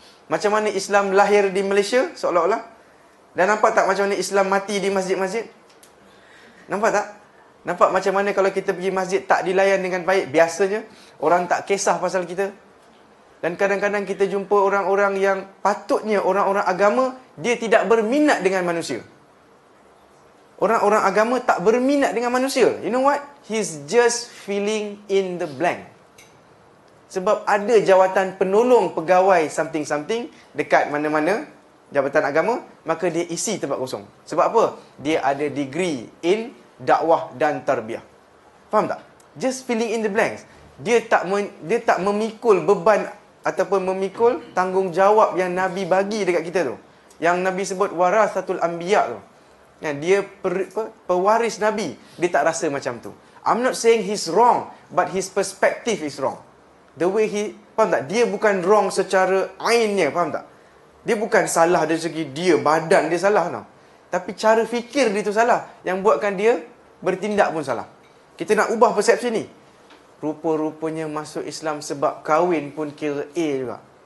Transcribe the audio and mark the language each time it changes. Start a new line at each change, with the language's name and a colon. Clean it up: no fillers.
Malay: Macam mana Islam lahir di Malaysia seolah-olah? Dan nampak tak macam mana Islam mati di masjid-masjid? Nampak tak? Nampak macam mana kalau kita pergi masjid tak dilayan dengan baik? Biasanya orang tak kisah pasal kita. Dan kadang-kadang kita jumpa orang-orang yang patutnya orang-orang agama, dia tidak berminat dengan manusia. Orang-orang agama tak berminat dengan manusia.
English: You know what? He's just filling in the blank.
Malay: Sebab ada jawatan penolong pegawai something-something dekat mana-mana jabatan agama, maka dia isi tempat kosong. Sebab apa? Dia ada degree in dakwah dan tarbiyah. Faham tak?
English: Just filling in the blanks.
Malay: Dia tak memikul beban ataupun memikul tanggungjawab yang Nabi bagi dekat kita tu. Yang Nabi sebut warasatul anbiya tu. Dia pewaris Nabi. Dia tak rasa macam tu.
English: I'm not saying he's wrong, but his perspective is wrong. The way
Malay: faham tak? Dia bukan wrong secara ainnya, faham tak? Dia bukan salah dari segi dia, badan dia salah tau. Tapi cara fikir dia tu salah. Yang buatkan dia bertindak pun salah. Kita nak ubah persepsi ni. Rupa-rupanya masuk Islam sebab kahwin pun kira A juga.